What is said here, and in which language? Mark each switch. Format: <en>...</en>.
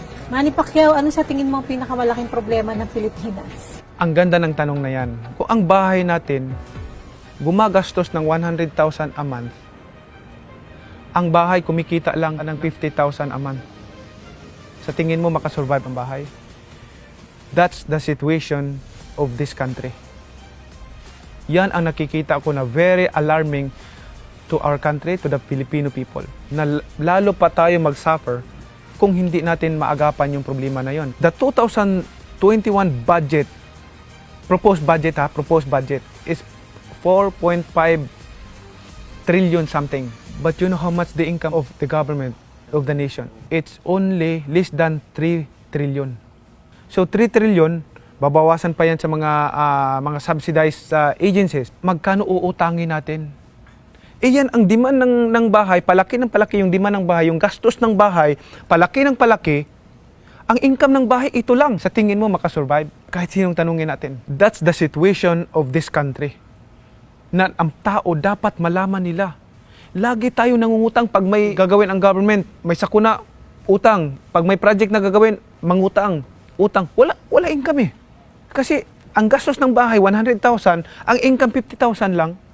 <tl>Manny Pacquiao, ano sa tingin mo ang pinakamalaking problema ng Pilipinas? Ang ganda ng tanong na yan. Kung ang bahay natin gumagastos ng 100,000 a month, ang bahay kumikita lang ng 50,000 a month. Sa tingin mo makasurvive ang bahay?</tl> <en>That's the situation of this country.</en> <tl>Yan ang nakikita ko na</tl> <en>very alarming to our country, to the Filipino people.</en> <tl>Na lalo pa tayo mag-suffer kung hindi natin maagapan yung problema na yon.</tl> <en>The 2021 budget, proposed budget is 4.5 trillion something. But you know how much the income of the government, of the nation? It's only less than 3 trillion.</en> <tl>So 3 trillion, babawasan pa yan sa mga subsidized agencies. Magkano uutangin natin? Yan ang demand ng bahay, palaki ng palaki yung demand ng bahay, yung gastos ng bahay, palaki ng palaki. Ang income ng bahay, ito lang. Sa tingin mo, makasurvive? Kahit sinong tanungin natin.</tl> <en>That's the situation of this country.</en> <tl>Na ang tao dapat malaman nila. Lagi tayo nangungutang pag may gagawin ang government. May sakuna, utang. Pag may project na gagawin, mangutang, utang. Wala income eh. Kasi ang gastos ng bahay, 100,000, ang income 50,000 lang.</tl>